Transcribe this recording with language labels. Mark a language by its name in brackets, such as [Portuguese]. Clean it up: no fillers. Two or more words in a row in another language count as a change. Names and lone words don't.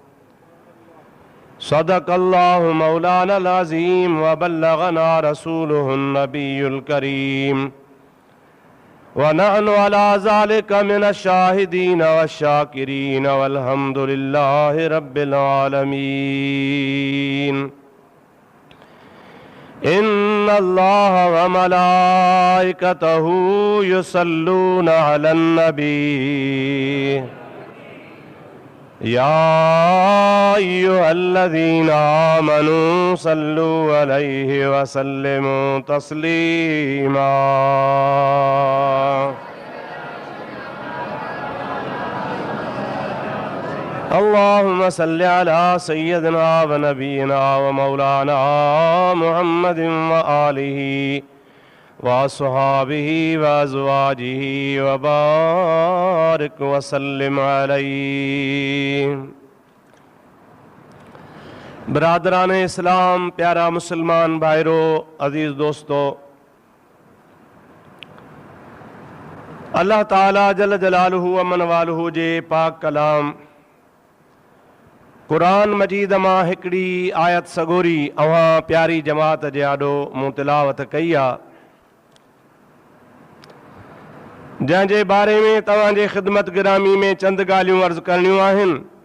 [Arabic] صدق الله مولانا العظيم وبلغنا رسوله النبي الكريم ونحن على ذلك من الشاهدين والشاكرين والحمد لله رب العالمين. إن الله وملائكته يصلون على النبي يا أيها الذين آمنوا صلوا عليه وسلموا تسليما. اللهم صل على سيدنا ونبينا ومولانا محمد وآله وأصحابه وأزواجه وبارك وسلم عليه. [Sindhi] बरादरान इस्लाम, प्यारा मुसलमान भाइरो, अजीज़ दोस्तों, अल्लाह ताला [Arabic] جل جلاله و من واله [Sindhi] जे पाक कलाम कुरान मजीद मां हिकिड़ी आयत सगोरी अवां प्यारी जमात जे आॾो मूं तिलावत कई आहे, जंहिंजे बारे में तव्हांजे ख़िदमत गिरामी में चंद ॻाल्हियूं अर्ज़ करणियूं आहिनि।